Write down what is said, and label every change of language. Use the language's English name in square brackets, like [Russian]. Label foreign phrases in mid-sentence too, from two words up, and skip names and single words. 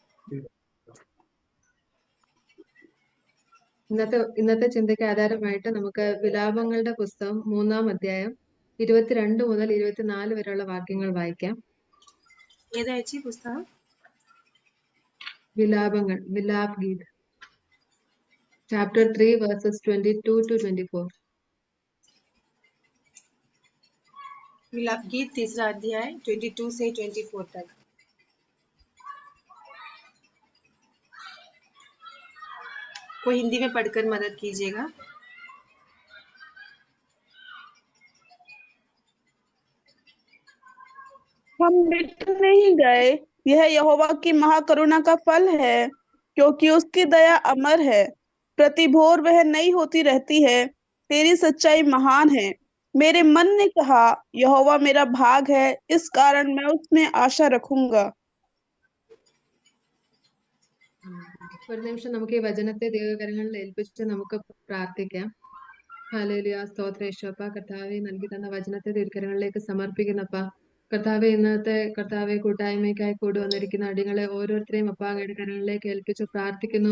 [Malayalam] ഇന്നത്തെ ചിന്തയ്ക്ക് ആധാരമായിട്ട് നമുക്ക് വിലാപങ്ങളുടെ പുസ്തകം 3-ാം അധ്യായം 22 മുതൽ 24 വരെയുള്ള വാക്യങ്ങൾ വായിക്കാം. ഏതാ പുസ്തകം? വിലാപങ്ങൾ, വിലാപ് ഗീത്, ചാപ്റ്റർ 3 വേഴ്സസ് 22 to 24. [Hindi] विलाप गीत 3रा अध्याय 22 से 24 तक. कोई हिंदी में पढ़कर मदद कीजिएगा. हम मिट नहीं गए, यह यहोवा की महाकरुणा का फल है, क्योंकि उसकी दया अमर है। प्रति भोर वह नई होती रहती है, तेरी सच्चाई महान है। मेरे मन ने कहा, यहोवा मेरा भाग है, इस कारण मैं उसमें आशा रखूंगा. [Malayalam] ഒരു നിമിഷം നമുക്ക് ഈ വചനത്തെ ദൈവകരങ്ങളിൽ ഏൽപ്പിച്ച് നമുക്ക് പ്രാർത്ഥിക്കാം. ഹല്ലേലൂയ, സ്തോത്രം യേശുവപ്പ. കർത്താവെ, നൽകി തന്ന വചനത്തെ ദൈവകരങ്ങളിലേക്ക് സമർപ്പിക്കുന്നപ്പ. കർത്താവെ, ഇന്നത്തെ കർത്താവെ കൂട്ടായ്മയ്ക്കായി കൂടി വന്നിരിക്കുന്ന അടികളെ ഓരോരുത്തരെയും അപ്പ അങ്ങയുടെ കരങ്ങളിലേക്ക് ഏൽപ്പിച്ചു പ്രാർത്ഥിക്കുന്നു.